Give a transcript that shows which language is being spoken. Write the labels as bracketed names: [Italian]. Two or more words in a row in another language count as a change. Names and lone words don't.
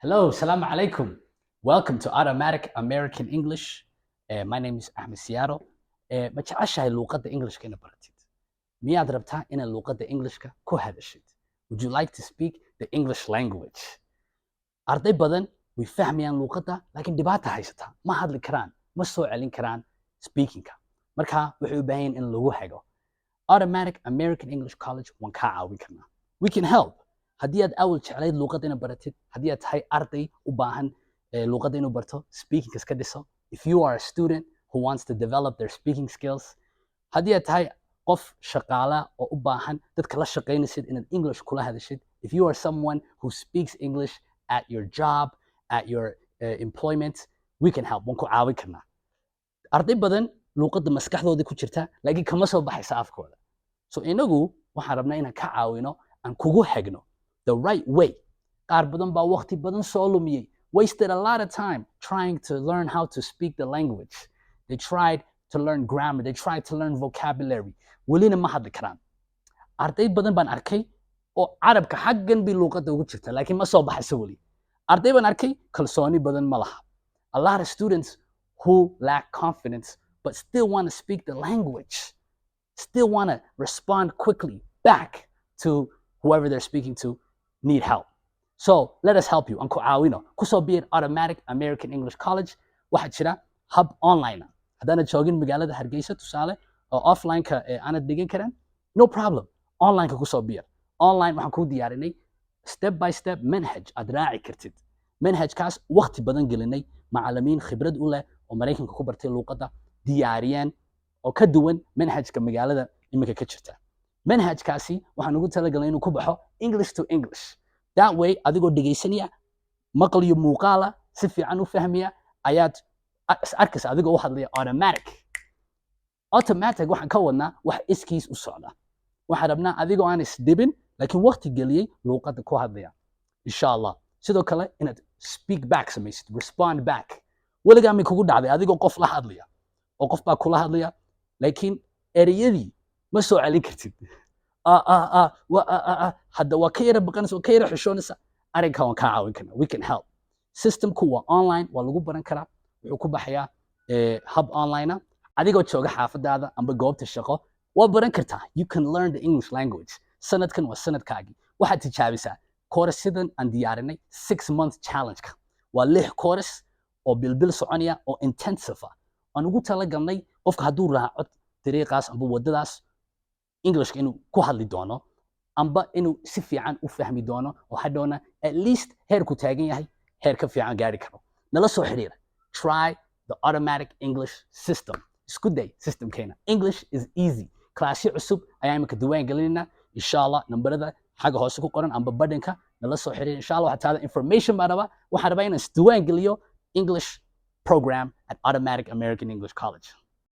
[Arabic] Hello, salam alaikum. [English] Welcome to Automatic American English. My name is Ahmed Siyaaro. [Somali] Ma jeceshahay luuqadda Englishka inaad baratid? Miyaad rabtaa inaad luuqadda Englishka ku hadashid? [English] Would you like to speak the English language? [Somali] Arday badan way fahmayaan luuqadda, laakiin dhibaata haysata. Ma hadli karaan, ma soo celin karaan speakingka. Marka waxay u baahan yihiin in lagu hago. Automatic American English College waan kaa caawin karnaa. [English] We can help. [Somali] haddii aad awal jeclayd luuqadda inaad baratid, haddii aad tahay arday u baahan luuqadda inuu barto, speaking iska dhiso. [English] If you are a student who wants to develop their speaking skills, [Somali] haddii aad tahay qof shaqaala oo u baahan dadka la shaqaynaysid inaad English kula hadashid, [English] if you are someone who speaks English at your job, at your employment, we can help. [Somali] Waan ku caawin karnaa. Arday badan luuqadda maskaxdooda ku jirta, laakiin kama soo baxaysa afkooda. So inagu waxaan rabnaa inaan ka caawino, aan kugu hagno [English] the right way. [Somali] Qaar badan baa waqti badan soo lumiyay, [English] wasted a lot of time trying to learn how to speak the language. They tried to learn grammar, they tried to learn vocabulary. [Somali] Welina ma hadli karaan. Arday badan baan arkay oo carabka xaggan bi luuqadda ugu jirta, laakiin ma soo baxaysa weli. Arday baan arkay kalsooni badan ma laha. [English] A lot of students who lack confidence but still want to speak the language, still want to respond quickly back to whoever they're speaking to, need help. So let us help you. [Somali] Aan ku caawino. Kusoo biir Automatic American English College. Waxaa jira hub online. Haddaanad joogin magaalada Hargeisa tusaale oo offline-ka aanad dhigan karan, [English] no problem. [Somali] Online-ka kusoo biir. Online waxaan kuu diyaarinay [English] step by step [Somali] manhaj aad raaci kartid. Manhajkaas waqti badan gelinay, macallimiin khibrad u leh oo Maraykanka ku bartay luuqadda diyaariyeen oo ka duwan manhajka magaalada iminka ka jirta. manhajkaasi waxaan ugu talagalnay inuu ku baxo [English] English to English. That way [Somali] adigoo dhegaysanaya, maqal iyo muuqaala si fiican u fahmaya ayaad arkaysa adigoo u hadlaya automatic. Automatic waxaan ka wadnaa wax iskiis u socda. Waxaan rabnaa adigoo aan isdhibin laakiin waqti geliyay luuqadda ku hadlaya. [Arabic] Insha Allah. [Somali] Sidoo kale inaad [English] speak back [Somali] samaysid, [English] respond back. [Somali] Weligaa mi kugu dhacday adigoo qof la hadlaya oo qof baa kula hadlaya laakiin ereyadii ma soo celin kartid. Hadda waa ka yara baqanaysa, waa ka yara xishoonaysa. Arrinka waan kaa caawin karnaa. [English] We can help. [Somali] Systemku waa online, waa lagu baran karaa. Wuxuu ku baxayaa hub online ah. Adigoo jooga xaafadaada amba goobta shaqo, waa baran kartaa. [English] You can learn the English language. [Somali] Sanadkan waa sanadkaagii. Waxaad tijaabisaa course-yadan aan diyaarinay 6-month challenge-ka. Waa 6 course oo bilbil soconaya oo intensive ah. Aan ugu talagalnay qofka hadduu raaco dariiqaas amba waddadaas Englishka inuu ku hadli doono amba inuu si fiican u fahmi doono oo hadhowna [English] at least [Somali] heerku taagan yahay heer ka fiican gaari karo. Nala soo xiriira. [English] Try the automatic English system. [Somali] Isku day systemkeena. [English] English is easy. [Somali] Classyo cusub ayaa imika diwaan gelinayna. [Arabic] Insha Allah [Somali] nambarada xagga hoose ku qoran amba badhanka nala soo xiriira. [Arabic] Insha Allah [Somali] waxaa taada information baan rabaa. Waxaan rabaa inaan isdiwaan geliyo [English] English program at [Somali] Automatic American English College.